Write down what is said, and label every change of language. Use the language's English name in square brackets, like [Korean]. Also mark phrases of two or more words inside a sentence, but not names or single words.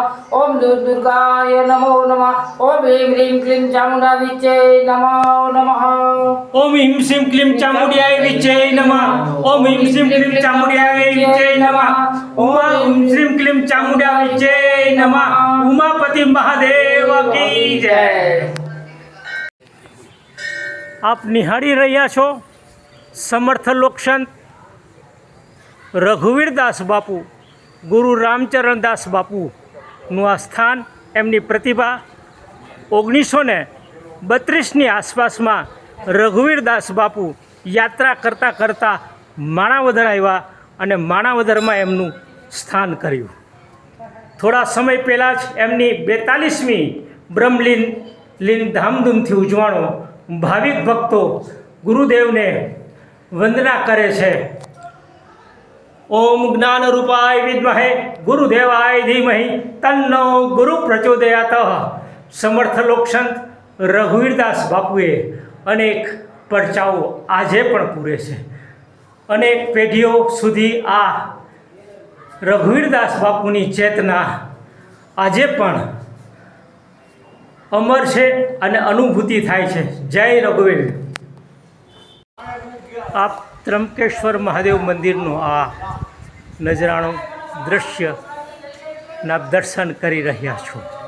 [Sanskrit] ओम दुर्गाय नमो नमः। ओम ह्रीं ह्रीं क्लीं चामुण्डा विच्चे नमो नमः। ओम ह्रीं श्रीं क्लीं चामुण्डाय विच्चे नमः। ओम ह्रीं श्रीं क्लीं चामुण्डाय विच्चे नमः। ओम ह्रीं श्रीं क्लीं चामुण्डा विच्चे नमः। [Hindi] उमापति महादेव की जय। [Gujarati] आप निहाળી રહ્યા છો સમર્થ લોકસંત રઘુવીરદાસ બાપુ ગુરુ રામચરણદાસ બાપુનું આ સ્થાન એમની પ્રતિભા 1932ની આસપાસમાં રઘુવીરદાસ બાપુ યાત્રા કરતાં કરતાં માણાવદર આવ્યા અને માણાવદરમાં એમનું સ્થાન કર્યું। થોડા સમય પહેલાં જ એમની 42મી બ્રહ્મલીન ધામધૂમથી ઉજવાણો ભાવિક ભક્તો ગુરુદેવને વંદના કરે છે। [Sanskrit] ओम ज्ञान रूपाय विद्महे गुरुदेवाय धीमहि तन्नो गुरु प्रचोदयातः। [Gujarati] સમર્થ લોકસંત રઘુવીરદાસ બાપુએ અનેક પરચાઓ આજે પણ પૂરે છે। અનેક પેઢીઓ સુધી આ રઘુવીરદાસ બાપુની ચેતના આજે પણ અમર છે અને અનુભૂતિ થાય છે. જય રઘુવીર. આપ ત્રંબકેશ્વર મહાદેવ મંદિરનું આ નજરાણું દૃશ્યના દર્શન કરી રહ્યા છો.